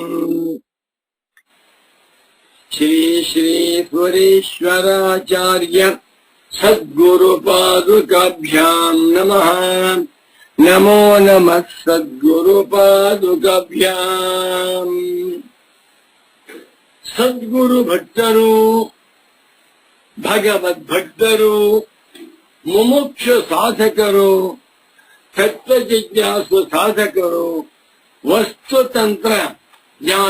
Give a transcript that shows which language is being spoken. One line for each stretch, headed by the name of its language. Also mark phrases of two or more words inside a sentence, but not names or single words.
Sanskrit: ಶ್ರೀ ಶ್ರೀ ಸುರೇಶ್ವರಾಚಾರ್ಯ ಸದ್ಗುರು ಪಾದುಕಾಭ್ಯಾಂ ನಮಃ. ನಮೋ ನಮಃ ಸದ್ಗುರು ಪಾದುಕಾಭ್ಯಾಂ.
Kannada: ಸದ್ಗುರು ಭಕ್ತರು, ಭಗವದ್ಭಕ್ತರು, ಮುಮುಕ್ಷು ಸಾಧಕರು, ತತ್ವ ಜಿಜ್ಞಾಸು ಸಾಧಕರು, ವಸ್ತುತಂತ್ರ ಜ್ಞಾನ